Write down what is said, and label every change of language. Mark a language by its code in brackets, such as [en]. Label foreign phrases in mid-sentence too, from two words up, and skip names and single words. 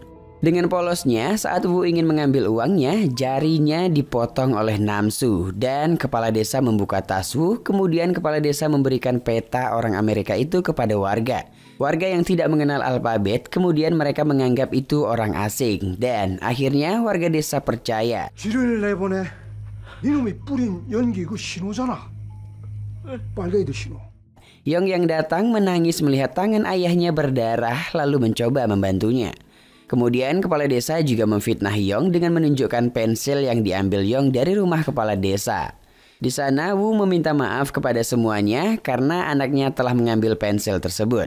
[id] Dengan polosnya, saat Wu ingin mengambil uangnya, jarinya dipotong oleh Namsu dan kepala desa membuka tas Wu. Kemudian kepala desa memberikan peta orang Amerika itu kepada warga. Warga yang tidak mengenal alfabet, kemudian mereka menganggap itu orang asing. Dan akhirnya warga desa percaya. [ko] 쥐를 내보내. 이놈이 뿌린 연기 그 신호잖아. 빨갱이들 신호. [id] Yong yang datang menangis melihat tangan ayahnya berdarah lalu mencoba membantunya. Kemudian kepala desa juga memfitnah Yong dengan menunjukkan pensil yang diambil Yong dari rumah kepala desa. Di sana Wu meminta maaf kepada semuanya karena anaknya telah mengambil pensil tersebut.